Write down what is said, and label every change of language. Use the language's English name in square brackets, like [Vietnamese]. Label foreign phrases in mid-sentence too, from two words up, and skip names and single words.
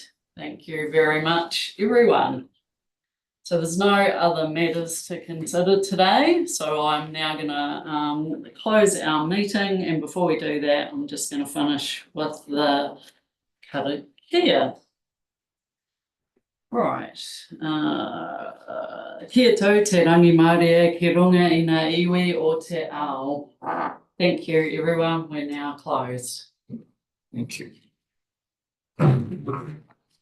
[English] Thank you very much, everyone. So there's no other matters to consider today. So I'm now gonna close our meeting, and before we do that, I'm just gonna finish with the karakia. Right. [Māori] Kia tau te rangi Māori ki runga i ngā iwi o te ao. [English] Thank you, everyone. We're now closed. Thank you.